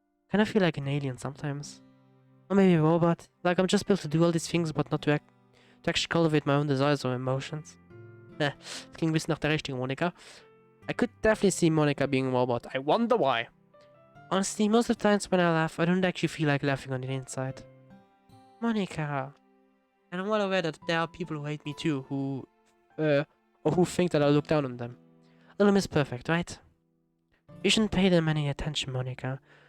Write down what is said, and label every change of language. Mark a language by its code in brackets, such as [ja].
[en] Kind of feel like an alien sometimes. Or maybe a robot. Like I'm just built to do all these things, but not to actually cultivate my own desires or emotions. [de] Klingt ein bisschen nach der richtigen Monika. [en] I could definitely see Monica being a robot. I wonder why. Honestly, most of the times when I laugh, I don't actually feel like laughing on the inside. Monica. And I'm well aware that there are people who hate me too, or who think that I look down on them. Little Miss Perfect, right? You shouldn't pay them any attention, Monica.